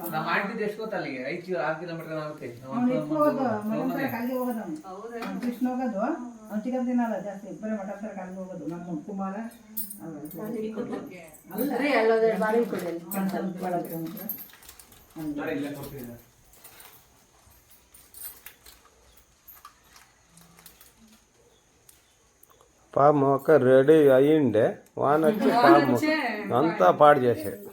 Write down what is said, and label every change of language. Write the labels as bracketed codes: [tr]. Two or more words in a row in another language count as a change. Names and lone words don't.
[kn] ನಾವು ಮಾಡ್ತಿದ್ದು ಎಷ್ಟು ಗೊತ್ತ ಅಲ್ಲಿಗೆ 5 ಕಿಲೋಮೀಟರ್ ಆಗುತ್ತೆ ಕೃಷ್ಣ ಹೋಗೋದು ಅವ್ನು ಚಿಕನ್ ತಿನ್ನಲ್ಲ ಜಾಸ್ತಿ ಬರೀ ಮಟನ್ ತರ ಕಲ್ಗೆ ಹೋಗೋದು ನಮ್ಮ ಕುಮಾರ ಇಲ್ಲೇ ಕೊಡ್ತಿದ್ದೆ [te] పాము ఒక రెడీ అయ్యిండే వాన వచ్చి పాము అంతా పాడు చేసే